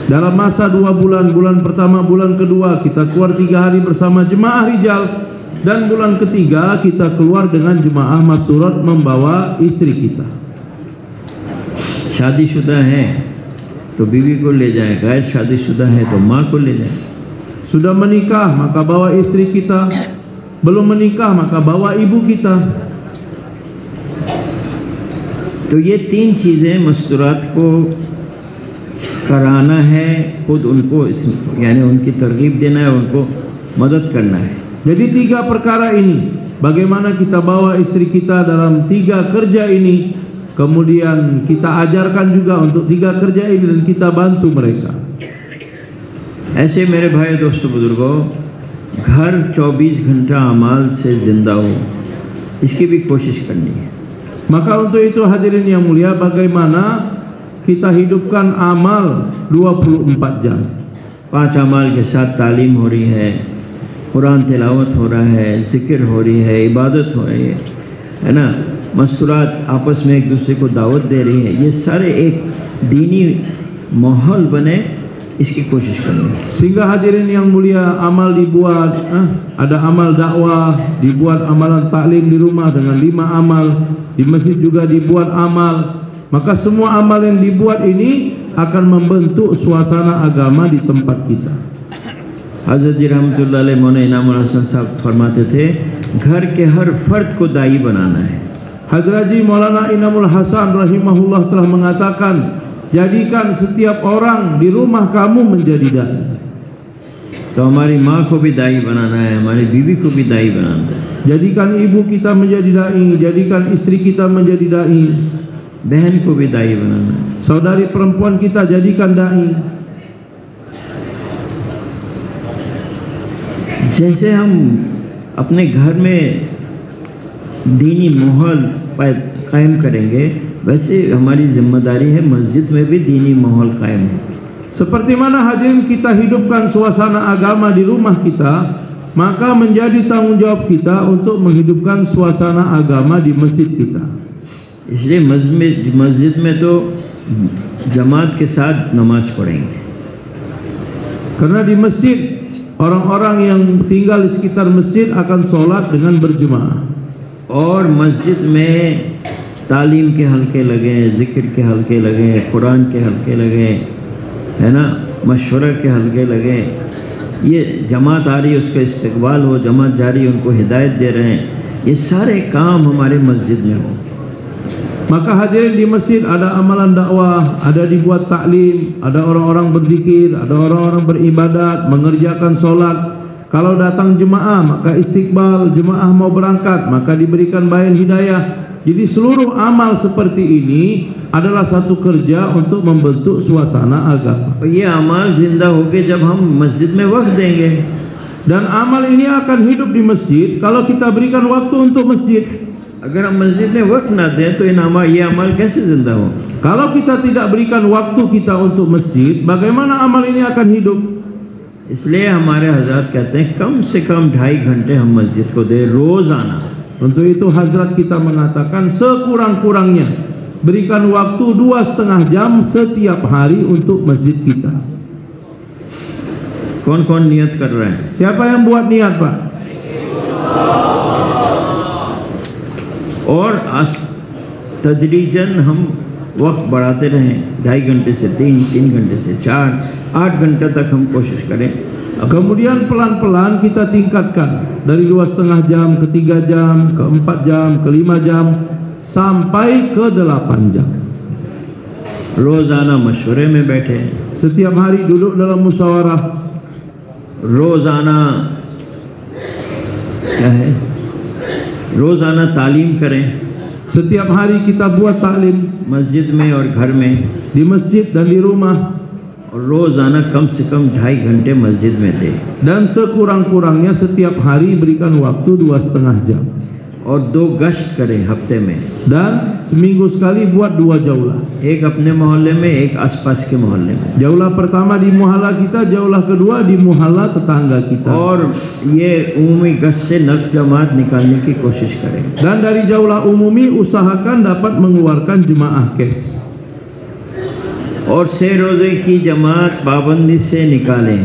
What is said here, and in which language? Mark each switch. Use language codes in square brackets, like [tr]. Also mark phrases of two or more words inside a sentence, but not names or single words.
[id] Dalam masa 2 bulan, bulan pertama, bulan kedua kita keluar 3 hari bersama jemaah rijal, dan bulan ketiga kita keluar dengan jemaah Mas-Surat membawa istri kita. [hi] शादीशुदा है तो बीवी को ले जाएं, गैर शादीशुदा है तो माँ को ले जाएं। [id] Sudah menikah maka bawa istri kita, belum menikah maka bawa ibu kita. [hi] तो ये 3 चीज़ें मस्तूरात को कराना है, खुद उनको यानी उनकी तरगीब देना है, उनको मदद करना है। [id] Jadi 3 perkara ini, bagaimana kita bawa istri kita dalam 3 kerja ini, kemudian kita ajarkan juga untuk 3 kerja ini dan kita bantu mereka. [hi] ऐसे मेरे भाई दोस्तों बुजुर्गों, घर 24 घंटा अमाल से जिंदा हो, इसकी भी कोशिश करनी है। [id] Maka untuk itu hadirin yang mulia, bagaimana kita hidupkan amal 24 jam. [hi] 5 अमाल के साथ तालीम हो रही है, कुरान तिलावत हो रहा है, जिक्र हो रही है, इबादत हो रही है ना, मस्तूरात आपस में एक दूसरे को दावत दे रही है, ये सारे एक दीनी माहौल बने, इसकी कोशिश करनी है। [id] Sehingga hadirin yang mulia, amal dibuat, ada amal dakwah, dibuat amalan taklim di rumah dengan 5 amal, di masjid juga dibuat amal. Maka semua amal yang dibuat ini akan membentuk suasana agama di tempat kita. [hi] हज़रत जी [ar] رحمة الله عليه [hi] मौलाना इनामुल हसन साहब फरमाते थे, घर के हर फर्द को दाई बनाना है। [id] Hazrat Ji Maulana Inamul Hasan rahimahullah telah mengatakan, jadikan setiap orang di rumah kamu menjadi dai. [hi] तो हमारी माँ को भी दाई बनाना है, हमारी बीवी को भी दाई बनाना है। [id] Jadikan ibu kita menjadi dai, jadikan istri kita menjadi dai, [hi] बहन को भी दाई बनाना है। [id] saudari perempuan kita jadikan dai. [hi] जैसे हम अपने घर में दीनी माहौल कायम करेंगे, वैसे हमारी जिम्मेदारी है मस्जिद में भी दीनी माहौल कायम है। [id] Seperti mana hadirin kita hidupkan suasana agama di rumah kita, maka menjadi tanggung jawab kita untuk menghidupkan suasana agama di masjid kita. [hi] इसलिए मस्जिद में तो जमात के साथ नमाज पढ़ेंगे। [id] Karena di masjid orang-orang yang tinggal di sekitar masjid akan sholat dengan berjemaah. [hi] और मस्जिद में तालीम के हल्के लगे, ज़िक्र के हल्के लगे, कुरान के हल्के लगे, है ना, मशवरा के हल्के लगे। ये जमात आ रही है, उसका इस्तकबाल हो, जमात जा रही है, उनको हिदायत दे रहे हैं, ये सारे काम हमारे मस्जिद में हो। [id] Maka hadirin di masjid ada amalan dakwah, ada dibuat taklim, ada orang-orang berzikir, ada orang-orang beribadat, mengerjakan sholat. Kalau datang jemaah maka istiqbal, jemaah mau berangkat maka diberikan bayan hidayah. Jadi seluruh amal seperti ini adalah satu kerja untuk membentuk suasana agama. [hi] ये अमाल जिंदा होके जब हम मस्जिद में वक्त देंगे, [id] dan amal ini akan hidup di masjid kalau kita berikan waktu untuk masjid. [hi] अगर हम मस्जिद में वक्त ना दें तो ये अमाल कैसे जिंदा हो? [id] Kalau kita tidak berikan waktu kita untuk masjid, bagaimana amal ini akan hidup? [hi] इसलिए हमारे हज़रत कहते हैं कम से कम 2.5 घंटे हम मस्जिद को दे रोज़ाना। [id] Untuk itu Hazrat kita mengatakan sekurang-kurangnya berikan waktu 2,5 jam setiap hari untuk masjid kita. [hi] कौन कौन नियत कर रहा है? [id] Siapa yang buat niat, Pak? [hi] और तदरीजन हम वक्त बढ़ाते रहें, 2.5 घंटे से 3 घंटे से 4, 8 घंटे तक हम कोशिश करें। [id] Kemudian pelan-pelan kita tingkatkan dari 2,5 jam ke 3 jam, ke 4 jam, ke 5 jam, sampai ke 8 jam. [hi] रोजाना मशवरे में बैठे, [id] Setiap hari duduk dalam musyawarah, [hi] रोजाना क्या है, रोजाना तालीम करें, [id] setiap hari kita buat taklim [hi] मस्जिद में और घर में, [id] di masjid dan di rumah, [hi] और रोजाना कम से कम 2.5 घंटे मस्जिद में दे, [id] dan sekurang-kurangnya setiap hari berikan waktu 2,5 jam, [hi] और 2 गश्त करें हफ्ते में, [id] dan seminggu sekali buat 2 jaulah. [hi] एक अपने मोहल्ले में, एक आसपास के मोहल्ले में। [id] Jaulah pertama di muhalla kita, jaulah kedua di muhalla tetangga kita. [hi] और ये उम्मी गश्त से नक जमात निकालने की कोशिश करें। [id] Dan dari jaulah umumi usahakan dapat mengeluarkan jemaah kes. [hi] और 6 रोजे की जमात पाबंदी से निकालें।